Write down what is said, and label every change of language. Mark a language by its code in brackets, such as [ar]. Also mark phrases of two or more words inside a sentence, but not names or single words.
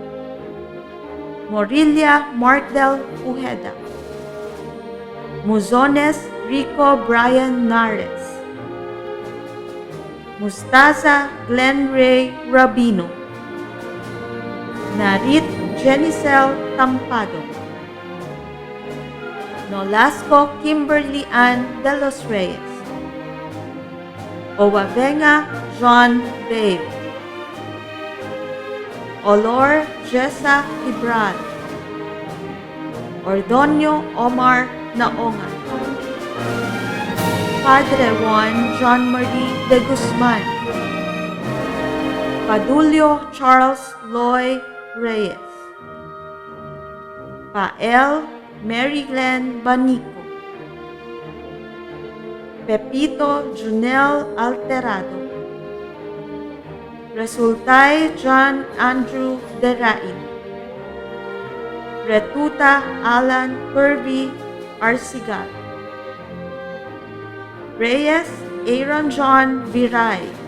[en] Morilia Markdel Ujeda, Muzones Rico Brian Nares, Mustaza Glenn Ray Rabino, Narit Jenicel Tampado, Nolasco Kimberly Ann de los Reyes, Owavenga John Babe, Olor Jessa Ibral, Ordonio Omar Naongan, Padre Juan John Marie de Guzman, Padulio Charles Loy Reyes, Pael Mary Glenn Banico, Pepito Junel Alterado, Resultay John Andrew Derain, Retuta Alan Kirby Arcigal, Reyes Aaron John Viray,